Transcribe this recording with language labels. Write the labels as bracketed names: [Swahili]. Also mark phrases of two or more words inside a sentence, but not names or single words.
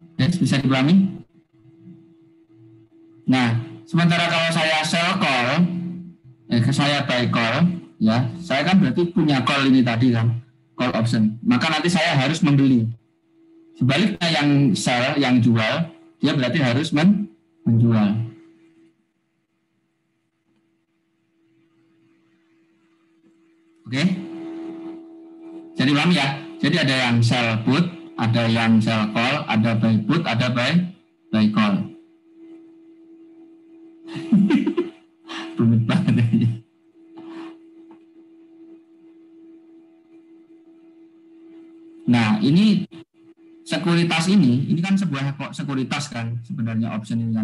[Indonesian] bisa dipahami? Nah, sementara kalau saya [English] sell call, [Indonesian] saya [English] buy call, [Indonesian] ya, saya kan berarti punya call ini tadi kan, [English] call option. [Indonesian] Maka nanti saya harus membeli. Sebaliknya yang sell, yang jual, dia berarti harus menjual. Oke? Jadi paham ya? Jadi ada yang [English] sell put, [Indonesian] ada yang [English] sell call, [Indonesian] ada [English] buy put, [Indonesian] ada [English] buy call. [Indonesian] Rumit banget ini. Nah, ini sekuritas ini kan sebuah sekuritas kan sebenarnya option ini kan.